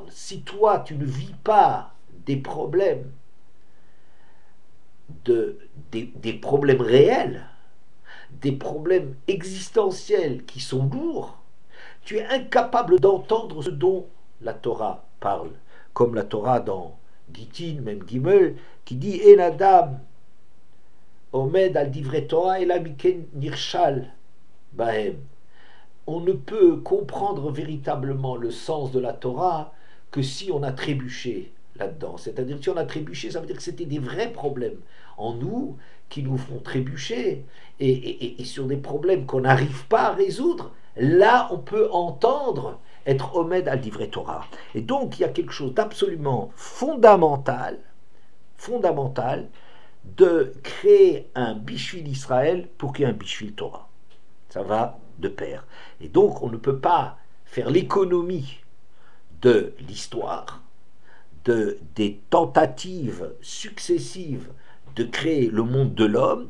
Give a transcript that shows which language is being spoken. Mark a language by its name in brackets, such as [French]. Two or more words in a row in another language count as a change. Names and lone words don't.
[French] Si toi, tu ne vis pas des problèmes, des problèmes réels, des problèmes existentiels qui sont lourds, tu es incapable d'entendre ce dont la Torah parle. Comme la Torah dans Gittin, même Gimel, qui dit « [Hebrew] אין אדם עומד על דברי תורה אלא אם כן נכשל [French] » on ne peut comprendre véritablement le sens de la Torah que si on a trébuché là-dedans. C'est-à-dire que si on a trébuché, ça veut dire que c'était des vrais problèmes en nous qui nous font trébucher et sur des problèmes qu'on n'arrive pas à résoudre. Là, on peut entendre être [Hebrew] עומד על דברי תורה. [French] Et donc, il y a quelque chose d'absolument fondamental de créer un [Hebrew] בשביל ישראל [French] pour qu'il y ait un [Hebrew] בשביל תורה. [French] Ça va de pair. Et donc, on ne peut pas faire l'économie de l'histoire, des tentatives successives de créer le monde de l'homme.